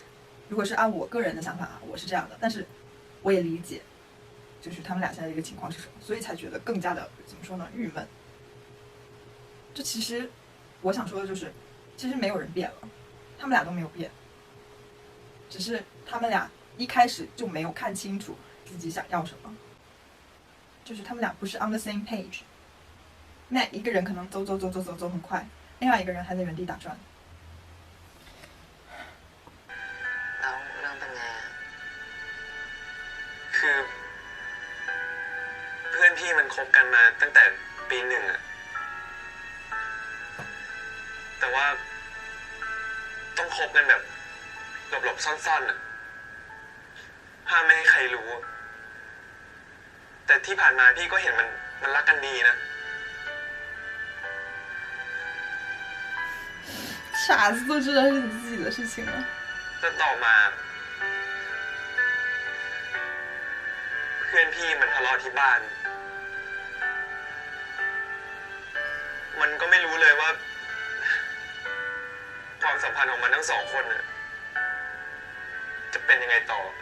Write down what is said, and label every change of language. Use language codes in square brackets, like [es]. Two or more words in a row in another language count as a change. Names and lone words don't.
[zh] 如果是按我个人的想法啊，我是这样的，但是我也理解就是他们俩现在的一个情况是什么，所以才觉得更加的怎么说呢，郁闷。这其实我想说的就是，其实没有人变了，他们俩都没有变，只是他们俩一开始就没有看清楚自己想要什么，就是他们俩不是 [en] on the same page。 [zh] 那一个人可能走很快，另外一个人还在原地打转。 [th] แล้วเรื่องเป็นไงอะ คือเพื่อนพี่มันคบกันมาตั้งแต่ปี 1อะแต่ว่าต้องคบกันแบบหลบๆซ่อนๆอะห้ามไม่ให้ใครรู้ แต่ที่ผ่านมาพี่ก็เห็นมันรักกันดีนะ [zh] 傻子都知道是你自己的事情了。 [th] แต่ต่อมาเพื่อนพี่มันทะเลาะที่บ้าน มันก็ไม่รู้เลยว่า ความสัมพันธ์ของมันทั้งสองคนน่ะจะเป็นยังไงต่อ